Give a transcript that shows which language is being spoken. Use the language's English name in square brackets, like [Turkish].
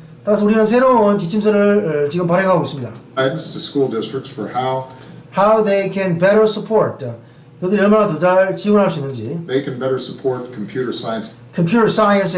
[Korean] 따라서 우리는 새로운 지침서를 지금 발행하고 있습니다. [English] guidance to school districts for how they can better support. [Korean] 그들이 얼마나 더 잘 지원할 수 있는지. [English] they can better support computer science